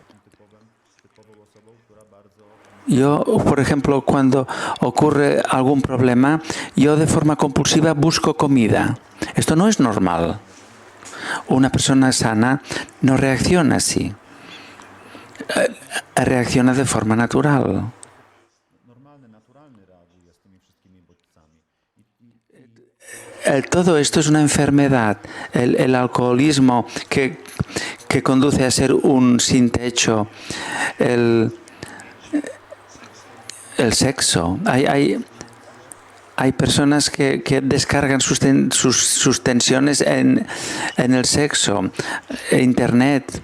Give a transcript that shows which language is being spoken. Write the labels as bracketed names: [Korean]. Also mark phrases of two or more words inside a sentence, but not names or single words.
[Spanish] Yo, por ejemplo, cuando ocurre algún problema, yo de forma compulsiva busco comida. Esto no es normal. Una persona sana no reacciona así. Reacciona de forma natural. [Polish] Normalny, naturalny reaguje z tymi wszystkimi bodźcami. [Spanish] Todo esto es una enfermedad. El alcoholismo que conduce a ser un sin techo. El sexo. Hay personas que descargan sus tensiones en el sexo, Internet.